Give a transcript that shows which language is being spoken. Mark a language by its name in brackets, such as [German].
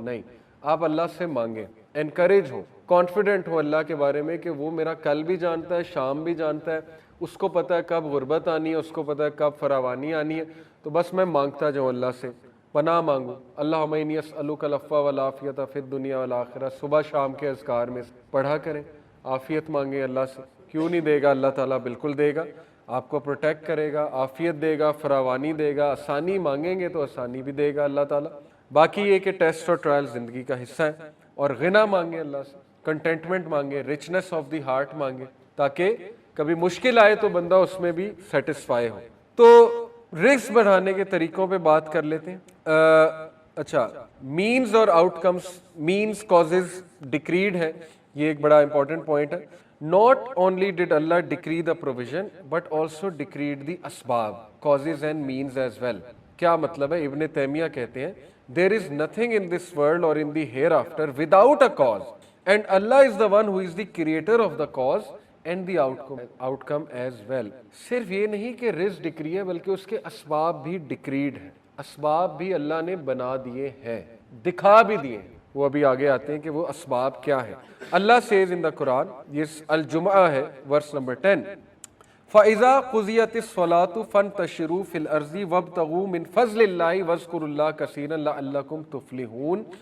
[Urdu] نہیں، آپ اللہ سے مانگیں، انکریج ہو، کانفیڈنٹ ہو اللہ کے بارے میں کہ وہ میرا کل بھی جانتا ہے، شام بھی جانتا ہے، اس کو پتہ ہے کب غربت آنی ہے، اس کو پتہ ہے کب فراوانی آنی ہے. تو بس میں مانگتا جاؤں اللہ سے، پناہ مانگوں. [Arabic] اللہم انی اسألک العفو والعافیۃ فی الدنیا والآخرہ. [Urdu] صبح شام کے اذکار میں پڑھا کریں، عافیت مانگیں اللہ سے. کیوں نہیں دے گا اللہ تعالیٰ؟ بالکل دے گا. آپ کو پروٹیکٹ کرے گا، عافیت دے گا، فراوانی دے گا. آسانی مانگیں گے تو آسانی بھی دے گا اللہ تعالیٰ. باقی یہ کہ ٹیسٹ اور ٹرائل زندگی کا حصہ ہے. اور غنا مانگیں اللہ سے، کنٹینٹمنٹ مانگیں، رچنس آف دی ہارٹ مانگیں، تاکہ کبھی مشکل آئے تو بندہ اس میں بھی سیٹسفائی ہو. تو رزق بڑھانے کے طریقوں پہ بات کر لیتے ہیں. اچھا، مینز اور آؤٹ کمز، مینز کازز ڈکریڈ ہے، یہ ایک بڑا امپورٹنٹ پوائنٹ ہے. [English] Not only did Allah decree the provision, but also decreed the asbab, causes and means as well. [Urdu] کیا مطلب ہے؟ ابن تیمیہ کہتے ہیں [English] there is nothing in this world or in the hereafter without a cause, and Allah is the one who is the creator of the cause and the outcome as well. [Urdu] صرف یہ نہیں کہ رزق ڈکری ہے، بلکہ اس کے اسباب بھی ڈکریڈ ہیں. اسباب بھی اللہ نے بنا دیے ہیں، دکھا بھی دیے ہیں. وہ ابھی آگے آتے ہیں کہ وہ اسباب کیا ہے. اللہ [English] says in the Quran، [Urdu] یہ الجمعہ ہے ورس نمبر 10، [Arabic] فَإِذَا قُضِيَتِ الصَّلَاةُ فَانْتَشِرُوا فِي الْأَرْضِ وَابْتَغُوا مِنْ فَضْلِ اللَّهِ وَاذْكُرُوا اللَّهَ كَثِيرًا لَعَلَّكُمْ تُفْلِحُونَ.